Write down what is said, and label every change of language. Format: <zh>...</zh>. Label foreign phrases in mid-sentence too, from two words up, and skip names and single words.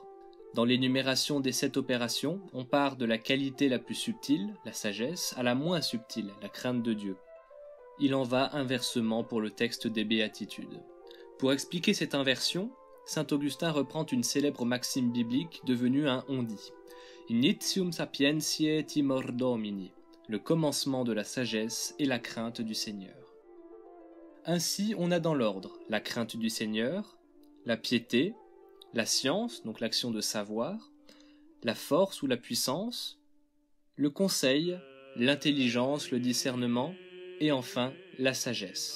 <fr>Dans l'énumération des 7 opérations, on part de la qualité la plus subtile, la sagesse, à la moins subtile, la crainte de Dieu. Il en va inversement pour le texte des béatitudes. Pour expliquer cette inversion, saint Augustin reprend une célèbre maxime biblique devenue un on-dit.</fr> <la>Initium sapientiae timor Domini,</la> <fr>le commencement de la sagesse et la crainte du Seigneur. Ainsi, on a dans l'ordre la crainte du Seigneur, la piété, la science, donc l'action de savoir, la force ou la puissance, le conseil, l'intelligence, le discernement, et enfin la sagesse.</fr>